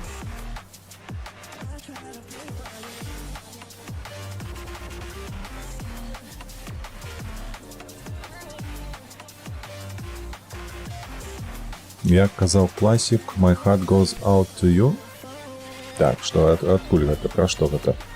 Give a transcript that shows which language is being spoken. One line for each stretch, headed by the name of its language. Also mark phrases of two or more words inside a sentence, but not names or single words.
Belarusian: Як казаў класік,
English: my heart goes out to you.
Belarusian: Так, што, адкуль гэта, пра што гэта?